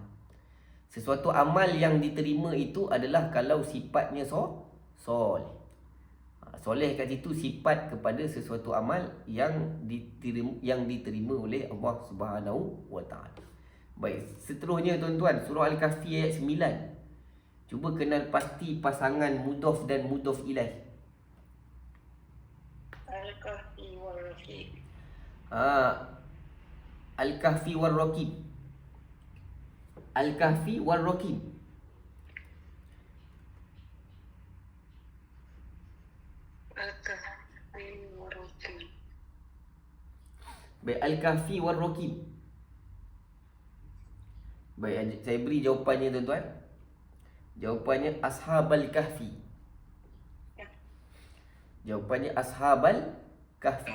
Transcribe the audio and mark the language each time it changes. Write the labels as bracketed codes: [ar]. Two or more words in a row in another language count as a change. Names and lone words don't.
[ms] Sesuatu amal yang diterima itu adalah kalau sifatnya soleh. Soleh kat situ sifat kepada sesuatu amal yang diterima oleh Allah [ar] سبحانه وتعالى. [ms] Baik, seterusnya tuan-tuan, surah Al-Kahfi ayat 9. Cuba kenal pasti pasangan mudhaf dan [ar] مضاف إليه. الكهف والرقيم. الكهف والرقيم. الكهف والرقيم. الكهف والرقيم. Baik, الكهف والرقيم. [ms] Baik, saya beri jawapannya tuan-tuan. Jawapannya [ar] أصحاب الكهف. [ms] Jawapannya [ar] أصحاب الكهف.